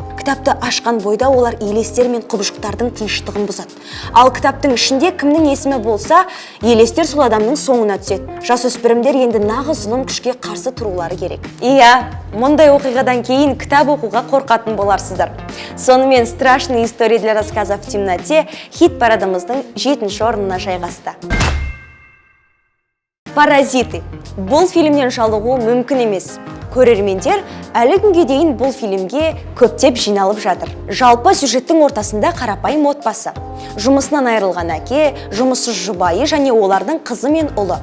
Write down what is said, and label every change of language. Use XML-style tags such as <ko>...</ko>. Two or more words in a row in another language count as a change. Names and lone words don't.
<kk>Кітапты ашқан бойда олар елестер мен құбыжықтардың тыныштығын бұзады. Ал кітаптың ішінде кімнің есімі болса, елестер сол адамның соңына түседі. Жасөспірімдер енді нағыз зұлым күшке қарсы тұрулары керек. Иә, мұндай оқиғадан кейін кітап оқуға қорқатын боларсыздар. Сонымен «Страшные истории для рассказа в темноте» хит парадымыздың 7-ші орнына жайғасты. Паразиты. Бұл фильмнен жалығу мүмкін емес. Көрермендер әлі күнге дейін бұл фильмге көптеп жиналып жатыр. Жалпы сюжеттің ортасында қарапайым отбасы. Жұмысынан айырылған әке, жұмыссыз жұбайы және олардың қызы мен ұлы.</kk>